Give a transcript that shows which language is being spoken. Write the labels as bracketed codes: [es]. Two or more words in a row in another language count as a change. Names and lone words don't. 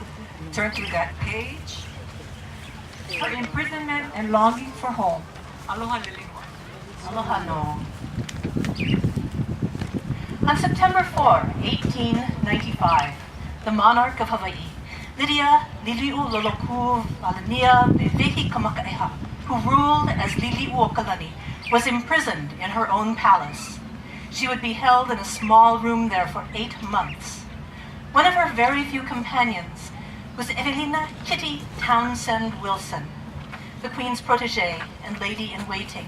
[en] Turn to that page. Her imprisonment and longing for home. [haw] Aloha, Liliʻu. Aloha no. [en] On September 4, 1895, the monarch of Hawaii, Lydia, Liliʻu, Loloku, Walania, Wewehi, Kamakaʻeha, who ruled as Liliʻuokalani, was imprisoned in her own palace. She would be held in a small room there for 8 months. One of her very few companions was Evelina Kitty Townsend Wilson, the Queen's protégée and lady-in-waiting.